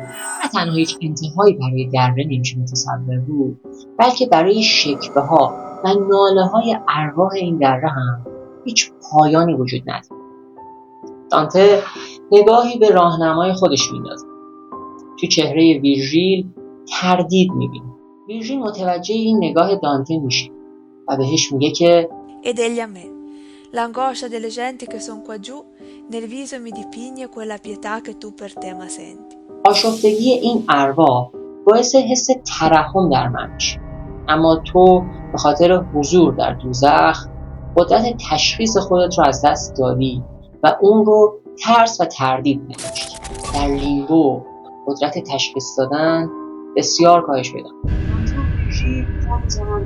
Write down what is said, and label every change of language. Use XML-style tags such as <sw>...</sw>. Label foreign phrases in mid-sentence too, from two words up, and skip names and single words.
<fa>نه تنها هیچ انتهایی برای دره نمیشه متصور بود، بلکه برای شکوه‌ها و ناله‌های ارواح این دره هم هیچ پایانی وجود نداره. دانته نگاهی به راهنمای خودش میندازه. تو چهره ویرژیل تردید میبینه. ویرژیل متوجه این نگاه دانته میشه و بهش میگه که</fa> <it>Ed egli a me. L'angoscia delle genti che son qua giù, nel viso mi dipinge quella pietà che tu per te ma senti.</it> <fa>آشفتگی این ارواح باعث حس ترحم در من میشه، اما تو به خاطر حضور در دوزخ قدرت تشخیص خودت رو از دست دادی و اون رو ترس و تردید نمیشتی. در لیمبو قدرت تشخیص دادن بسیار کاهش پیدا می‌کنه.</fa>